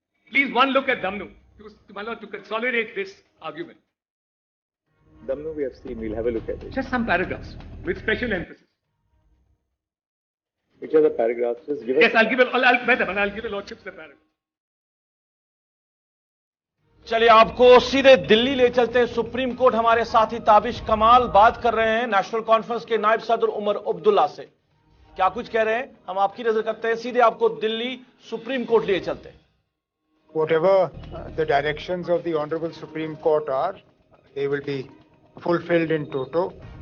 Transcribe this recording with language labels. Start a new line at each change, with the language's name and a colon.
English: Please, one look at Damnu, my lord, to consolidate this argument. Damnu we have seen, we'll have a look at it. Just some paragraphs with special emphasis. Which are the paragraphs? Just give us. Yes, I'll give a lordship the paragraph.
Hindi: चलिए आपको सीधे दिल्ली ले चलते हैं। Supreme court हमारे साथी ताबिश कमाल बात कर रहे हैं नेशनल कॉन्फ्रेंस के नायब सदर उमर अब्दुल्ला से। क्या कुछ कह रहे हैं, हम आपकी नजर करते हैं। सीधे आपको दिल्ली सुप्रीम कोर्ट ले चलते हैं।
English: Whatever the directions of the Honorable Supreme Court are, they will be fulfilled in toto.